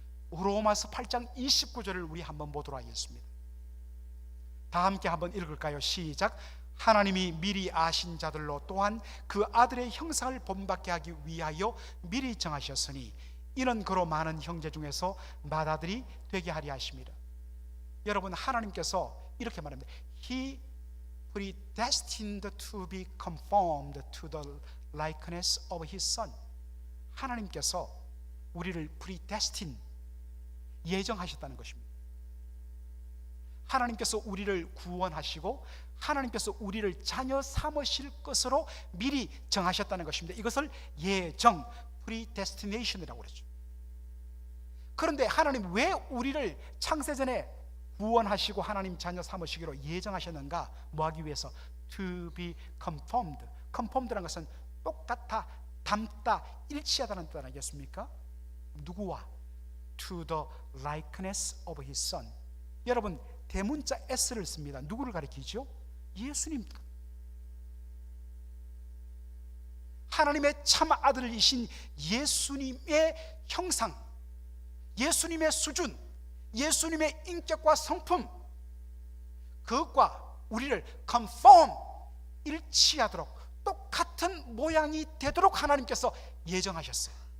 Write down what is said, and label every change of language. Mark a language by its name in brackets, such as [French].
[Korean] 로마서 8장 29절을 우리 한번 보도록 하겠습니다. 다 함께 한번 읽을까요? 시작. 하나님이 미리 아신 자들로 또한 그 아들의 형상을 본받게 하기 위하여 미리 정하셨으니 이는 그로 많은 형제 중에서 맏아들이 되게 하리 하심이라. 여러분, 하나님께서 이렇게 말합니다. [English] He predestined to be conformed to the likeness of His Son. [Korean] 하나님께서 우리를 predestined, 예정하셨다는 것입니다. 하나님께서 우리를 구원하시고 하나님께서 우리를 자녀 삼으실 것으로 미리 정하셨다는 것입니다. 이것을 예정, predestination이라고 그러죠. 그런데 하나님 왜 우리를 창세전에 구원하시고 하나님 자녀 삼으시기로 예정하셨는가? 뭐하기 위해서? [English] To be conformed. [Korean] conformed라는 것은 똑같아, 닮다, 일치하다는 뜻 아니겠습니까? 누구와? [English] To the likeness of His Son. [Korean] 여러분, 대문자 S를 씁니다. 누구를 가리키죠? 예수님. 하나님의 참 아들이신 예수님의 형상, 예수님의 수준, 예수님의 인격과 성품, 그것과 우리를 conform, 일치하도록 똑같은 모양이 되도록 하나님께서 예정하셨어요.